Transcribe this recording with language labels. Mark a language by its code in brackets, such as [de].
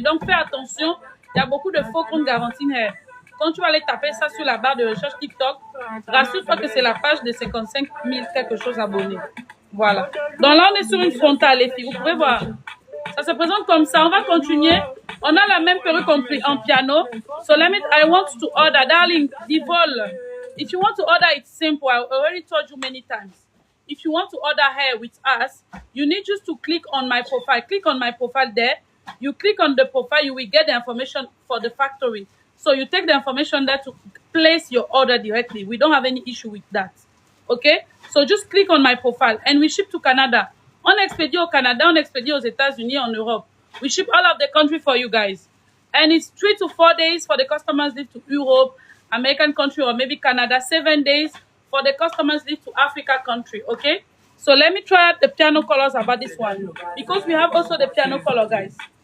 [fr] Donc fais attention, il y a beaucoup de faux comptes Garantine Hair. Quand tu vas aller taper ça sur la barre de recherche TikTok, rassure-toi que c'est la page de 55 000 quelque chose abonnés. Voilà. Donc là, on est sur une frontale, les filles. Vous pouvez voir. Ça se présente comme ça. On va continuer. On a la même perruque en piano. [en] So let me, I want to order, darling, the vol. If you want to order, it's simple. I already told you many times. If you want to order hair with us, you need just to click on my profile. Click on my profile there. You click on the profile, you will get the information for the factory. So you take the information there to place your order directly. We don't have any issue with that. Okay? So just click on my profile and we ship to Canada. [fr] On expédie au Canada, on expédie aux États-Unis, en Europe. [en] We ship all of the country for you guys. And it's 3 to 4 days for the customers live to Europe, American country, or maybe Canada. 7 days for the customers live to Africa country, okay? So let me try out the piano colors about this one. Because we have also the piano color, guys.